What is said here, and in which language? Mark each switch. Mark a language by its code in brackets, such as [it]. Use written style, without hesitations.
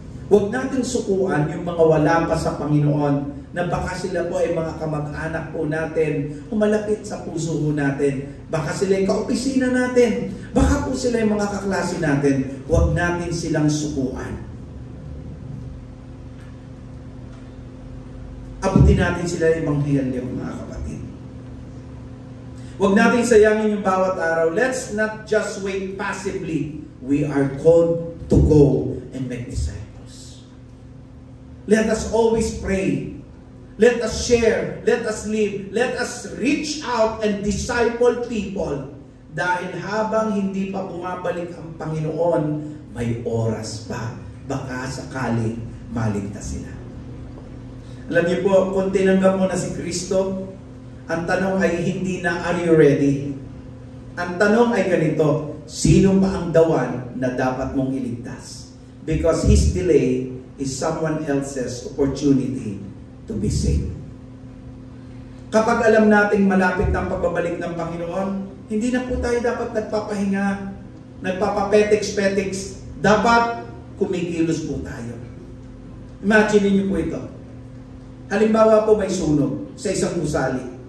[tl] Huwag natin sukuan yung mga wala pa sa Panginoon na baka sila po ay mga kamag-anak po natin, umalapit sa puso po natin. Baka sila ay kaopisina natin. Baka po sila ay mga kaklase natin. Huwag natin silang sukuan. Abutin natin sila ng Ebanghelyo, mga kapatid. Huwag natin sayangin yung bawat araw. [en] Let's not just wait passively. We are called to go and make disciples. Let us always pray. Let us share, let us live, let us reach out and disciple people. [tl] Dahil habang hindi pa bumabalik ang Panginoon, may oras pa. Baka sakali maligtas sila. Alam niyo po, kung tinanggap mo na si Kristo, ang tanong ay hindi na, [en] are you ready? [tl] Ang tanong ay ganito, sino pa ang dawan na dapat mong iligtas? [en] Because His delay is someone else's opportunity to be saved. [tl] Kapag alam nating malapit ang pagbabalik ng Panginoon, hindi na po tayo dapat nagpapahinga, nagpapapetex-petex. Dapat kumikilos po tayo. Imagine niyo po ito. Halimbawa po may sunog sa isang gusali.